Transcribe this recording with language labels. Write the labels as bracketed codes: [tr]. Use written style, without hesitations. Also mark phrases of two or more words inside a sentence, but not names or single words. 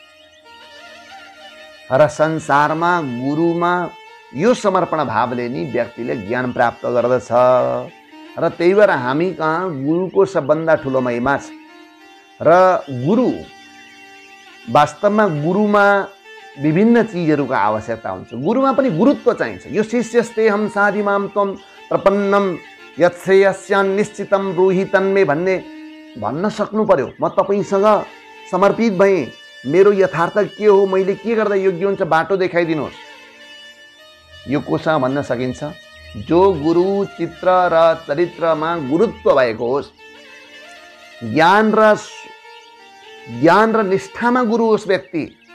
[ne] र संसारमा गुरुमा यो समर्पण भावले नि व्यक्तिले ज्ञान प्राप्त गर्दछ। र त्यही भएर हामी कहाँ गुरुको सबभन्दा ठुलो महिमा छ। र गुरु वास्तवमा गुरुमा विभिन्न चिजहरूको आवश्यकता हुन्छ। गुरुमा पनि गुरुत्व चाहिन्छ। [sa] यो शिष्यस्तेऽहं साधि मां त्वं प्रपन्नम यच्छ्रेयस्यान्निश्चितं ब्रूहि तन्मे [ne] भन्ने भन्न सक्नु पर्यो। म तपाईसँग समर्पित भएँ, मेरो यथार्थ के हो, मैले के गर्दा योग्य हुन्छ, बाटो देखाइदिनुहोस्। यो कोसँग भन्न सकिन्छ, जो गुरु चित्र र चरित्रमा गुरुत्व भएको होस्, ज्ञान र निष्ठामा गुरु होस् व्यक्ति।